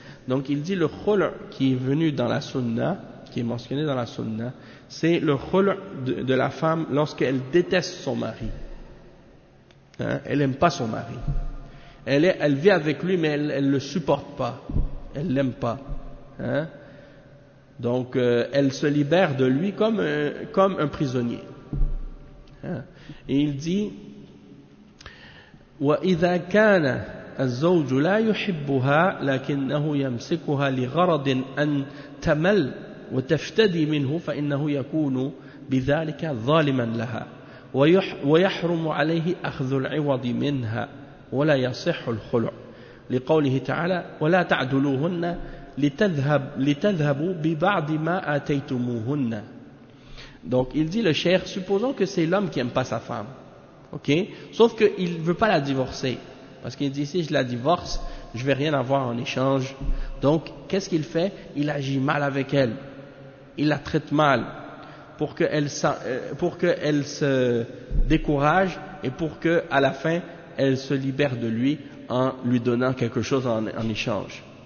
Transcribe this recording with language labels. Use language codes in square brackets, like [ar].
[fr] Donc il dit le khul' qui est venu dans la sunna, qui est mentionné dans la sunna, c'est le khul' de la femme lorsqu'elle déteste son mari. Hein? Elle n'aime pas son mari. Elle vit avec lui mais elle ne le supporte pas. Elle ne l'aime pas. Hein? Donc elle se libère de lui comme un prisonnier. Hein? Et il dit [ar] وَإِذَا كَانَ الزوج لا يحبها لكنه يمسكها لغرض أن تمل وتفتدي منه فإنه يكون بذلك ظالما لها ويحرم عليه أخذ العوض منها ولا يصح الخلع لقوله تعالى ولا تعدلوهن لتذهبوا ببعض ما آتيتموهن. [fr] Donc il dit le cheikh, supposons que c'est l'homme qui aime pas sa femme, ok, sauf qu'il veut pas la divorcer. Parce qu'il dit, si je la divorce, je vais rien avoir en échange. Donc, qu'est-ce qu'il fait? Il agit mal avec elle. Il la traite mal. Pour qu'elle se décourage et pour qu'à la fin, elle se libère de lui en lui donnant quelque chose en échange.